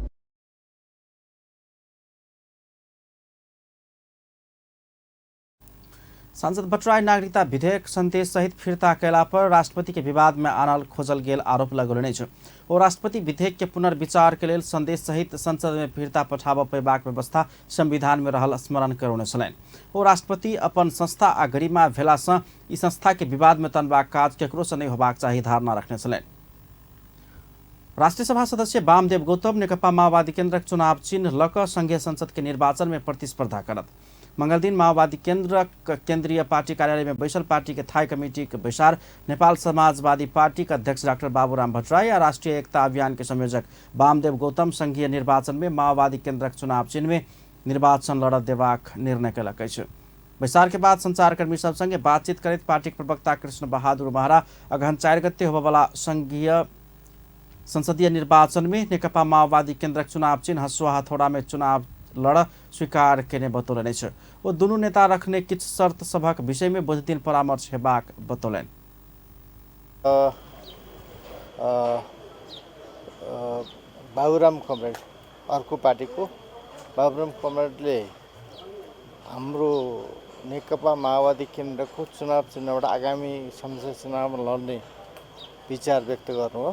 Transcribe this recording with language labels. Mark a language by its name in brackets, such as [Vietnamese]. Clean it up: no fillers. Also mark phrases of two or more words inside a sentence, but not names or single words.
[Maithili] सांसद भट्टराई नागरिकता विधेयक संदेश सहित फिर्ता कैला पर राष्ट्रपति के विवाद में आनल खोजल गेल आरोप लगौलने छ। ओ राष्ट्रपति विधेयक के पुनर्विचार के लेल संदेश सहित संसद में फिर्ता पठाब पेबाक व्यवस्था संविधान में रहल स्मरण करौने छलैन। ओ राष्ट्रपति अपन संस्था आ गरिमा भेला सँ ई संस्था के विवाद में तनबाक काज केकरो सँ नहि होबाक चाही धारणा रखने छलैन। राष्ट्रिय सभा सदस्य वामदेव गौतम नेकपा माओवादी केन्द्रक चुनाव चिन्ह लक संघीय संसद के निर्वाचन में प्रतिस्पर्धा करत। मंगल दिन माओवादी केन्द्र केन्द्रीय पार्टी कार्यालय में बैसल पार्टी के थाई कमेटी के बैसार नेपाल समाजवादी पार्टी का अध्यक्ष डाक्टर बाबूराम भट्टराई और राष्ट्रीय एकता अभियान के संयोजक वामदेव गौतम संघीय निर्वाचन में माओवादी केन्द्रक चुनाव चिन्ह में निर्वाचन लड़ देबाक निर्णय कयलक अछि। बैसार के बाद संचारकर्मी सब संगे बातचीत करैत पार्टी प्रवक्ता कृष्ण बहादुर महरा अगहन 4 गते होबयवला संघीय संसदीय निर्वाचन में नेकपा माओवादी केन्द्रक चुनाव चिन्ह हसुआ हथौड़ा में चुनाव लड़ स्वीकार केने बतौलने छ। वो दुनू नेता रखने किछ शर्त सभक विषय में बुध दिन परामर्श हेबाक बतौलन। [Nepali] बाबुराम कमरेड अर्को पार्टीको बाबुराम कमरेडले हाम्रो नेकपा माओवादी केन्द्रको चुनाव चिन्हबाट आगामी संसद चुनावमा लड्ने विचार व्यक्त गर्नुभयो।